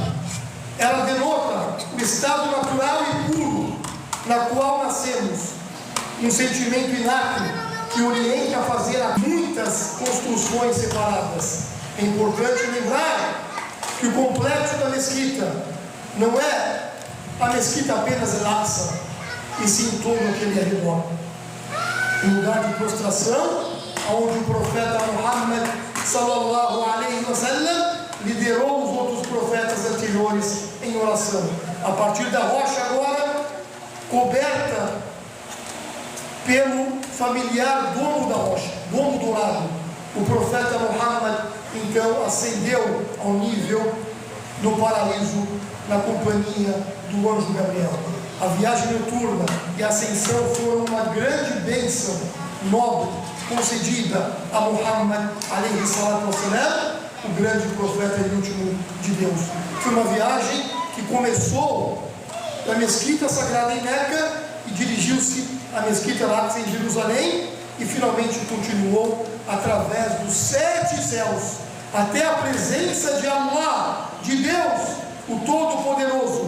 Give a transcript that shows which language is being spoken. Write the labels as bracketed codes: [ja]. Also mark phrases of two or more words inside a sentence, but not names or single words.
[pt] Ela denota o estado natural e puro na qual nascemos, um sentimento inato que orienta a fazer muitas construções separadas. É importante lembrar que o complexo da mesquita não é a mesquita apenas Al-Aqsa, e sim todo aquele arredor. Um lugar de prostração, onde o profeta Muhammad [ar] صلى الله عليه وسلم [pt] liderou os outros profetas anteriores em oração. A partir da rocha agora, coberta pelo familiar dono da rocha, dono dourado, o profeta Muhammad então ascendeu ao nível do paraíso na companhia do anjo Gabriel. A viagem noturna e a ascensão foram uma grande bênção nobre concedida a Muhammad [ar] عليه الصلاة والسلام, [pt] o grande profeta e último de Deus. Foi uma viagem que começou da mesquita sagrada em Meca e dirigiu-se à mesquita Al-Aqsa em Jerusalém e finalmente continuou através dos 7 céus até a presença de Allah, de Deus, o Todo-Poderoso.